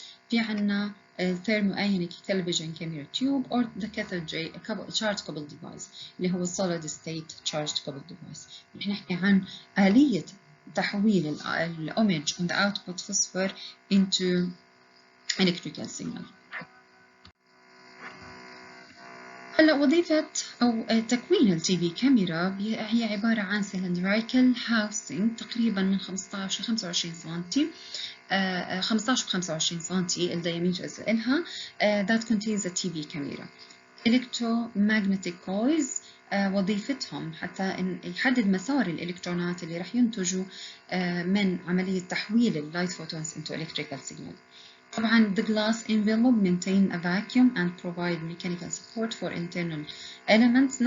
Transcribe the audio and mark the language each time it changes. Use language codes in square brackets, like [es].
[ar] في عنا [en] thermoionic television camera tube or the cathode ray charged coupled device [ar] اللي هو [en] solid state charged coupled device. [ar] نحكي عن آلية تحويل الإيمج [en] on the output phosphor into electrical signal. [ar] هلا وظيفة أو تكوين التي في كاميرا هي عبارة عن cylindrical housing تقريبا من 15 ل 25 سنتي 15 ب 25 سنتي الدياميتر إلها [en] that contains a TV camera. [ar] electromagnetic coils وظيفتهم حتى يحدد مسار الإلكترونات اللي راح ينتجوا من عملية تحويل اللايت فوتونز [en] into electrical signal. طبعا the glass envelope maintain a vacuum and provide mechanical support for internal elements.